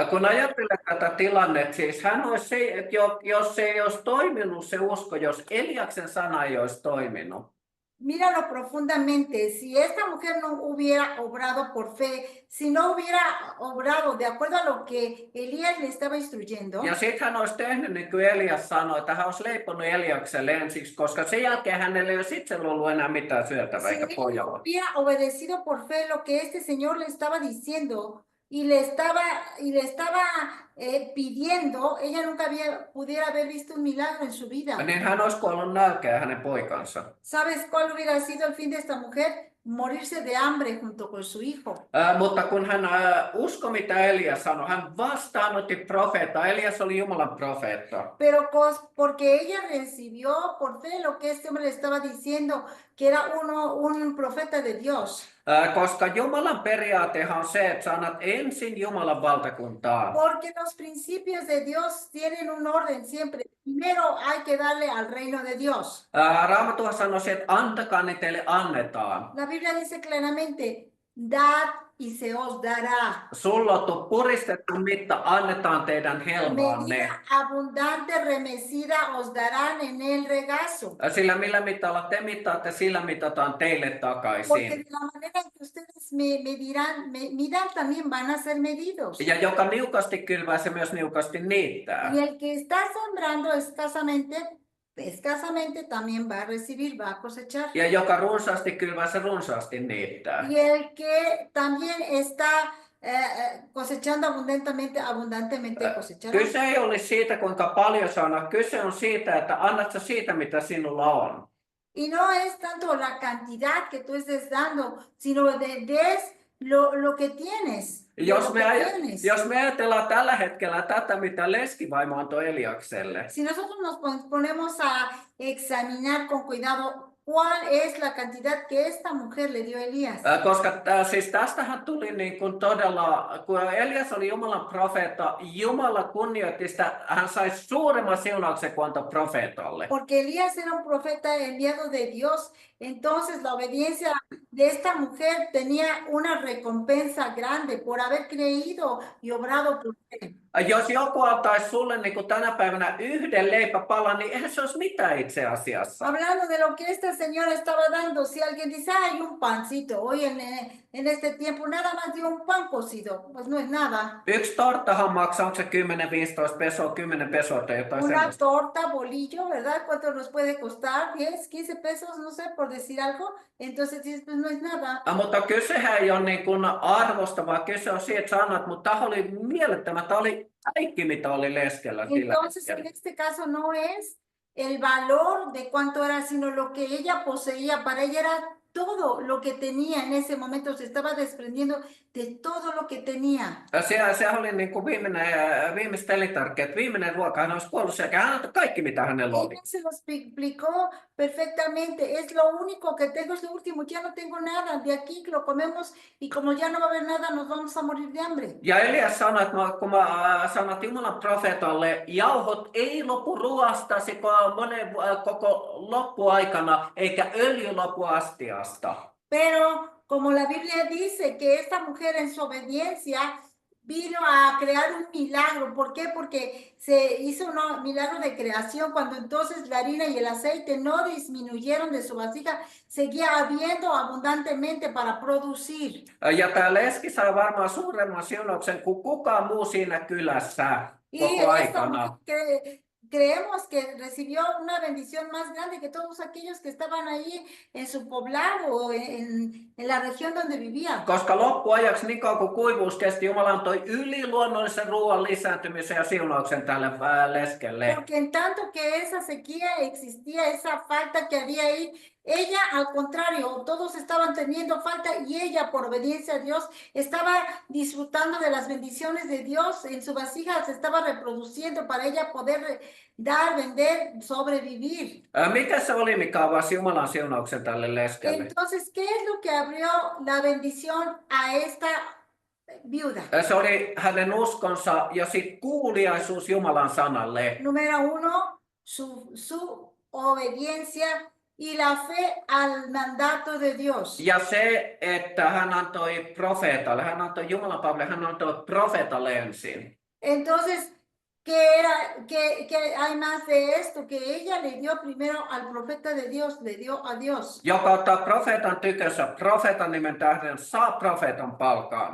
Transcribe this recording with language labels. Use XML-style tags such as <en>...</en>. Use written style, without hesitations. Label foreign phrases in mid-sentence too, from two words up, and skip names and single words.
<fi>Kun ajattelen tätä tilannetta, siis hän olisi se, että jos se ei olisi toiminut se usko, jos Eliaksen sana ei olisi toiminut.</fi> <es>Míralo profundamente, si esta mujer no hubiera obrado por fe, si no hubiera obrado de acuerdo a lo que Elías le estaba instruyendo,</es> <fi>Ja sitten hän olisi tehnyt niin kuin Elias sanoi, että hän olisi leiponut Eliakselle ensiksi, koska sen jälkeen hänelle ei olisi itsellä ollut enää mitään syötävää</fi> <es>si</es> <fi>eikä</fi> <es>ella</es> <fi>pojalla.</fi> <es>hubiera obedecido por fe lo que este señor le estaba diciendo y le estaba pidiendo, ella nunca pudiera haber visto un milagro en su vida.</es> <fi>Niin hän olisi kuollut nälkään hänen poikansa.</fi> <es>¿Sabes cuál hubiera sido el fin de esta mujer? Morirse de hambre junto con su hijo.</es> <fi>Mutta kun hän uskoi, mitä Elias sanoi, hän vastaanotti profeetta. Elias oli Jumalan profeetta.</fi> <es>Pero porque ella recibió por fe lo que este hombre le estaba diciendo, que era un profeta de Dios.</es> <fi>Koska Jumalan periaatehan on se, että sä annat ensin Jumalan valtakuntaan.</fi> <es>Porque los principios de Dios tienen un orden siempre. Primero hay que darle al reino de Dios.</es> <fi>Raamattuhan sanoi, että antakaa, niin teille annetaan.</fi> <es>La Biblia dice claramente, dad y se os dará.</es> <fi>Sullottu puristettu mitta annetaan teidän helmaanne.</fi> <es>Medida abundante remecida os darán en el regazo.</es> <fi>Sillä millä mitalla te mittaatte, sillä mitataan teille</fi> <es>Porque</es> <fi>takaisin.</fi> <es>de la manera en que ustedes midan, también van a ser medidos.</es> <fi>Ja joka niukasti kylvää, se myös niukasti niittää.</fi> <es>Y el que está sembrando escasamente también va a recibir, va a cosechar.</es> <fi>Ja joka runsaasti kylvää, se runsaasti niittää.</fi> <es>Y el que también está cosechando abundantemente cosechará.</es> <fi>Kyse ei ole siitä, kuinka paljon sä annat. Kyse on siitä, että annat sä siitä, mitä sinulla on.</fi> <es>Y no es tanto la cantidad que tú estés dando, sino des lo que tienes.</es> <fi>Jos me ajatellaan tällä hetkellä tätä, mitä leskivaimo antoi Eliakselle,</fi> <es>Si nosotros nos ponemos a examinar con cuidado cuál es la cantidad que esta mujer le dio a Elías.</es> <fi>Koska siis tästähän tuli niin kuin todella, kun Elias oli Jumalan profeetta, Jumala kunnioitti sitä, hän sai suuremman siunauksen kuin antoi profeetalle.</fi> <es>Porque Elías era un profeta enviado de Dios, entonces la obediencia de esta mujer tenía una recompensa grande por haber creído y obrado por fe.</es> <fi>Jos joku antaisi sulle niin kuin tänä päivänä yhden leipäpalan, niin eihän se olisi mitään itse asiassa.</fi> <es>Hablando de lo que esta señora estaba dando, si alguien dice, hay un pancito, hoy en este tiempo nada más dio un pan cocido, pues no es nada.</es> <fi>Yksi torttahan maksaa, onko se 10-15 pesoa, 10 pesoa tai jotain</fi> <es>Una</es> <fi>semmoista.</fi> <es>torta, bolillo, ¿verdad? ¿Cuánto nos puede costar? 10, 15 pesos, no sé, por decir algo. Entonces dices, pues no es nada.</es> <fi>Mutta kysehän ei ole niin kuin arvosta, vaan kyse on siitä, että sanat, mutta tämä oli mielettömän, tämä oli kaikki, mitä oli leskellä sillä</fi> <es>Entonces, en</es> <fi>hetkellä.</fi> <es>este caso no es el valor de cuánto era, sino lo que ella poseía. Para ella era todo lo que tenía en ese momento. Se estaba desprendiendo de todo lo que tenía. Se oli niin kuin viimeiset elintarvikkeet, viimeinen ruoka, hän olisi kuollut sekä hän antoi kaikki, mitä hänellä oli. Ella se lo explicó perfectamente. Es lo único que tengo, es lo último. Ya no tengo nada. De aquí lo comemos y como ya no va a haber nada, nos vamos a morir de hambre.</es> <fi>Ja Elias sanoi, että kun mä sanot Jumalan profeetalle, jauhot ei lopu ruoastasi koko loppuaikana, eikä öljy lopu astiasta.</fi> <es>Pero como la Biblia dice que esta mujer en su obediencia vino a crear un milagro. ¿Por qué? Porque se hizo un milagro de creación cuando entonces la harina y el aceite no disminuyeron de su vasija, seguía habiendo abundantemente para producir.</es> <fi>Ja tämä leski sai varmaan suuremman siunauksen kuin kukaan muu siinä kylässä</fi> <es>Y</es> <fi>koko</fi> <es>esta</es> <fi>aikana.</fi> <es>mujer creemos que recibió una bendición más grande que todos aquellos que estaban ahí en su poblado, en la región donde vivía.</es> <fi>Koska loppuajaksi niin kauan kuin kuivuus kesti, Jumala antoi yliluonnollisen ruoan lisääntymisen ja siunauksen tälle leskelle.</fi> <es>Porque en tanto que esa sequía existía, esa falta que había ahí, ella al contrario, todos estaban teniendo falta y ella por obediencia a Dios estaba disfrutando de las bendiciones de Dios en su vasija, se estaba reproduciendo para ella poder dar, vender, sobrevivir.</es> <fi>Mikä se oli, mikä avasi Jumalan siunauksen tälle leskelle?</fi> <es>Entonces, ¿qué es lo que abrió la bendición a esta viuda?</es> <fi>Se oli hänen uskonsa ja sit kuuliaisuus Jumalan sanalle.</fi> <es>Número uno, su obediencia y la fe al mandato de Dios.</es> <fi>Ja se, että hän antoi profeetalle, hän antoi Jumalan palvelle, hän antoi profeetalle ensin.</fi> <es>Entonces, ¿qué hay más de esto? Que ella le dio primero al profeta de Dios, le dio a Dios.</es> <fi>Joka ottaa profeetan tykönsä profeetan nimen tähden, saa profeetan palkan.</fi>